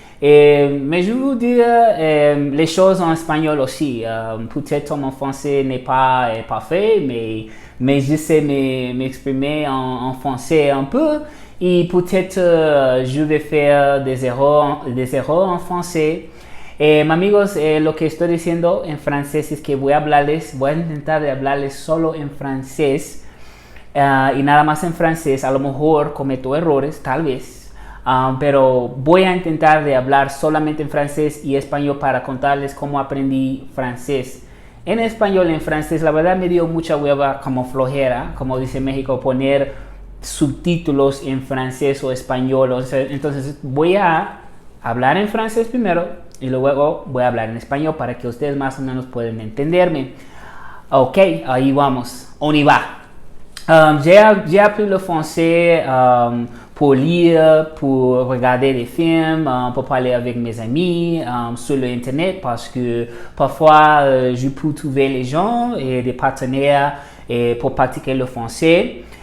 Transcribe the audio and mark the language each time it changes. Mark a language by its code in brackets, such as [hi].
[fr] Mais je vais vous dire les choses en espagnol aussi. Peut-être mon français n'est pas parfait, mais je sais m'exprimer en français un peu. Y peut-être je vais faire des erreurs en français. [es] Amigos, lo que estoy diciendo en francés es que voy a intentar de hablarles solo en francés y nada más en francés. A lo mejor cometo errores, tal vez, pero voy a intentar de hablar solamente en francés y español para contarles cómo aprendí francés. En español, en francés, la verdad me dio mucha hueva, como flojera, como dice México, poner subtítulos en francés o español. Entonces voy a hablar en francés primero y luego voy a hablar en español para que ustedes más o menos puedan entenderme. Ok, ahí vamos, [fr] on y va. J'ai appris le français pour lire, pour regarder des films, pour parler avec mes amis sur l'internet parce que parfois je peux trouver les gens et des partenaires pour pratiquer le français.